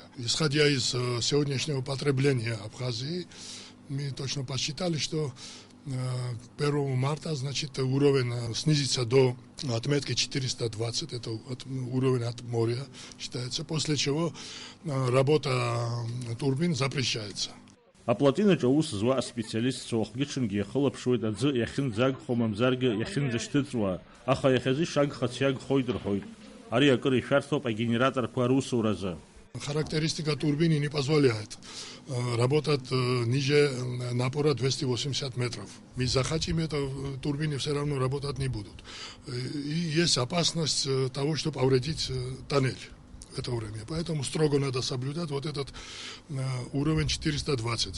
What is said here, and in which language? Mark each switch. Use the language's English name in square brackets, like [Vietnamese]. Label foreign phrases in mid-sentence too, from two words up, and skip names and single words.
[Russian] Исходя из сегодняшнего потребления Абхазии, мы точно посчитали, что к 1 марта, значит, уровень снизится до отметки 420, это уровень от моря считается, после чего работа турбин запрещается. [Abkhazian] Аплатинаҿ аус зуа аспециалистцәа уахгьы-ҽынгьы иахылаԥшуеит аӡы иахьынӡагхо мамзаргьы иахьынӡашьҭыҵуа, аха иахьазы ишагхац иагхоит рҳәоит. Ари акыр ишәарҭоуп агенераторқәа русуразы. [Russian] Характеристика турбины не позволяет работать ниже напора 280 метров. Мы захотим, это турбины все равно работать не будут. И есть опасность того, что повредить тоннель. Это время. Поэтому строго надо соблюдать вот этот уровень 420.